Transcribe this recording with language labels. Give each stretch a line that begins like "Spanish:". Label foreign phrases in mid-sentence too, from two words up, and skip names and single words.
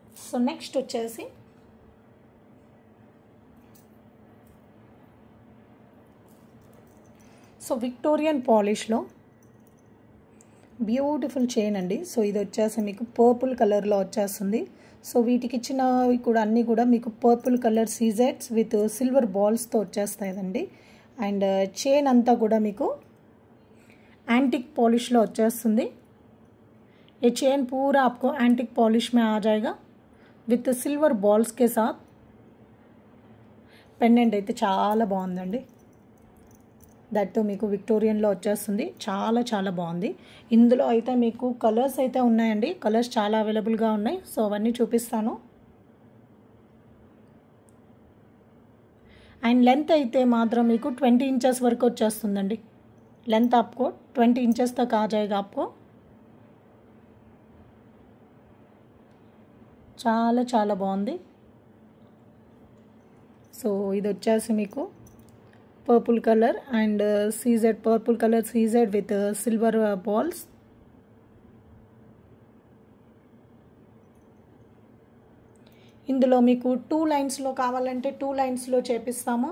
Telugu: సో నెక్స్ట్ వచ్చేసి సో విక్టోరియన్ పాలిష్లో
English: beautiful chain
Telugu: అండి. సో ఇది వచ్చేసి మీకు
English: purple colour
Telugu: వచ్చేస్తుంది. సో వీటికి ఇచ్చినవి కూడా అన్నీ కూడా మీకు
English: purple colour CZs with silver balls
Telugu: వచ్చేస్తాయండి. అండ్ చైన్ అంతా కూడా మీకు
English: antique polish
Telugu: లో వచ్చేస్తుంది.
Hindi: ये चेन पूरा आपको
English: antique polish
Hindi: में आ जाएगा
English: with silver balls
Hindi: के साथ.
Telugu: పెండెంట్ అయితే చాలా బాగుందండి. దట్ మీకు విక్టోరియన్లో వచ్చేస్తుంది. చాలా చాలా బాగుంది. ఇందులో అయితే మీకు కలర్స్ అయితే ఉన్నాయండి. కలర్స్ చాలా అవైలబుల్గా ఉన్నాయి. సో అవన్నీ చూపిస్తాను. అండ్ లెంత్ అయితే మాత్రం మీకు 20 ఇంచెస్ వరకు వచ్చేస్తుందండి.
Hindi: लेंथ आपको 20 इंचेस तक आ जाएगा आपको.
Telugu: చాలా చాలా బాగుంది. సో ఇది వచ్చేసి మీకు
English: purple colour and CZ purple colour CZ with silver balls.
Telugu: ఇందులో మీకు 2 లైన్స్లో కావాలంటే 2 లైన్స్లో చేపిస్తాము.